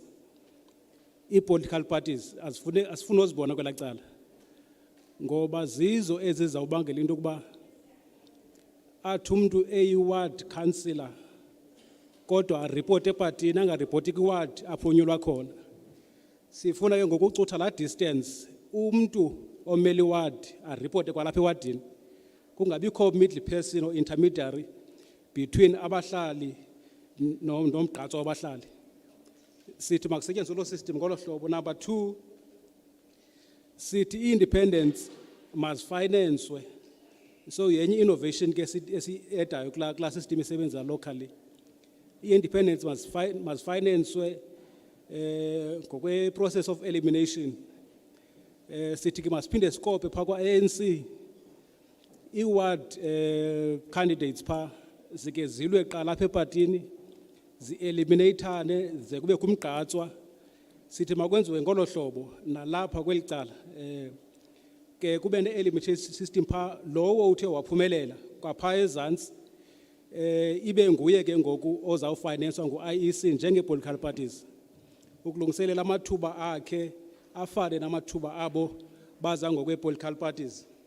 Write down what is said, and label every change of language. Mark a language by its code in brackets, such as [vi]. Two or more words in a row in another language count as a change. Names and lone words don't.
[xh] I- [en] political parties [xh] asifuna uzibona kwela cala ngoba zizo ezizawubangela into yokuba athi umuntu eyi- [en] ward councillor [xh] kodwa aripote epatini angaripoti kwi-ward apho unyulwa khona. Sifuna ke ngokucutha la distance umuntu omele i-ward aripote kwalapha ewadini, kungabikho [en] middle person or intermediary between [xh] abahlali nomgqatso wabahlali. Sithi makusetyenziswe lo system ngolo hlobo. [en] Number 2, [xh] sithi [en] independence must finance. [xh] So yenye innovation ke esi-edayo kula system isebenza locally. [en] Independence must finance [xh] ngokwe [en] process of elimination. [xh] Sithi ke masiphinde scope pha kwa ANC i- [en] ward candidates [xh] pha zike zilwe qala apha epatini zi-eliminatane ze kube kumgqatswa. Sithi makwenziwe ngolo hlobo nalapha kweli cala ke kube ne- [en] elimination system [xh] pha lowo uthe waphumelela kwapha ezantsi ibe nguye ke ngoku ozawufinanswa ngu-IEC njenge- [en] political parties [xh] ukulungiselela amathuba akhe afane namathuba abo baza ngokwe- [en] political parties.